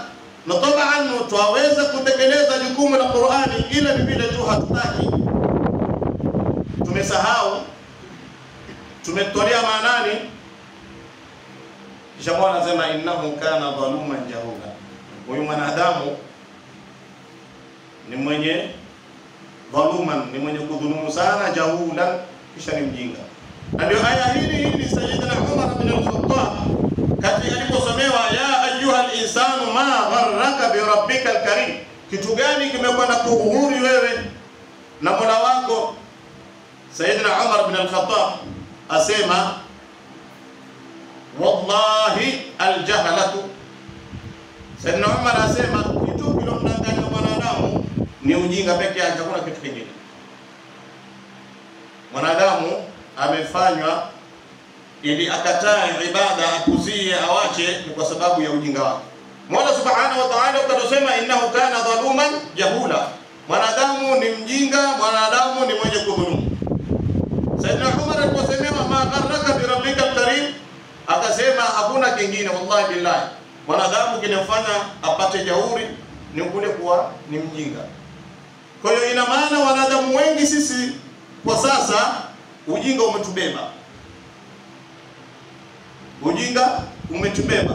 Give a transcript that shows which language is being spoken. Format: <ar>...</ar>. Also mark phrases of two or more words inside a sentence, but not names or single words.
<sw>Na tabaan twaweza kutekeleza jukumu la Qur'ani, ila ni vile tu hatutaki, tumesahau, tumetolea maanani. Kisha Mola anasema</sw> <ar>إنه كان ظلوما جهولا,</ar> <sw>huyu mwanadamu ni mwenye dhaluman, ni mwenye kudhulumu sana, jahulan, kisha ni mjinga. Na ndio aya hili Sayyidina Umar bin al-Khattab kati aliposomewa</sw> <ar>يا أيها الإنسان ما غرك بربك الكريم,</ar> <sw>kitu gani kimekwenda kughuri wewe na Mola wako? Sayyidina Umar bin al-Khattab asema</sw> <ar>والله الجهالة.</ar> <sw>Sayyidina Umar asema kitu kilomdanganya mwanadamu ni ujinga pekee yake, hakuna kitu kingine. Mwanadamu amefanywa ili akatae ibada, akuzie, awache, ni kwa sababu ya ujinga wake. Mola</sw> <ar>سبحانه وتعالى</ar> <sw>ukatosema</sw> <ar>إنه كان ظلوما جهولا,</ar> <sw>mwanadamu ni mjinga, mwanadamu ni mwenye kudhulumu. Sayyidina Umar aliposemewa</sw> <ar>ما غرك بربك الكريم,</ar> <sw>akasema hakuna kingine,</sw> <ar>والله بالله,</ar> <sw>mwanadamu kinamfanya apate jauri ni kule kuwa ni mjinga. Kwa hiyo ina maana wanadamu wengi sisi kwa sasa ujinga umetubeba. Ujinga umetubeba.</sw>